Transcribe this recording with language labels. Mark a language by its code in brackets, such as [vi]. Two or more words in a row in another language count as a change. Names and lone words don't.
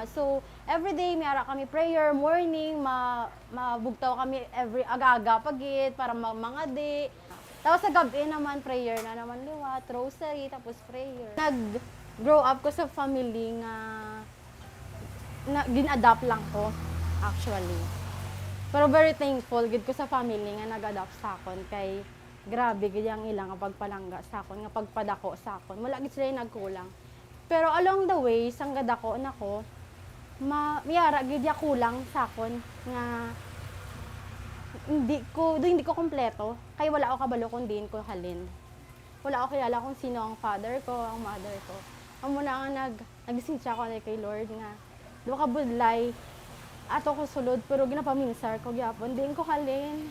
[hil] So every day mayara kami [en] prayer morning, [hil] mabugtaw kami every aga-aga pagit para mangadi. Tapos sa gabi naman, prayer na naman liwat, rosary, tapos prayer. Nag-grow up ko sa family nga gin-adapt lang ko, actually. Pero [en] very thankful [hil] gid ko sa family nga nag-adapt sa akon kay grabe gid yang ilang nga pagpalangga sa akon, nga pagpadako sa akon. Wala gid sila nagkulang. Pero [en] along the way, [hil] sang gadako nako, miyara gid ya kulang sa akon nga hindi ko kompleto kay wala ako kabalo kung diin ko halin. Wala ako kilala kung sino ang father ko, ang mother ko. Amo na nga nagisingsa ko kay Lord nga do ka budlay ato ko sulod pero ginapaminsar ko gyapon diin ko halin.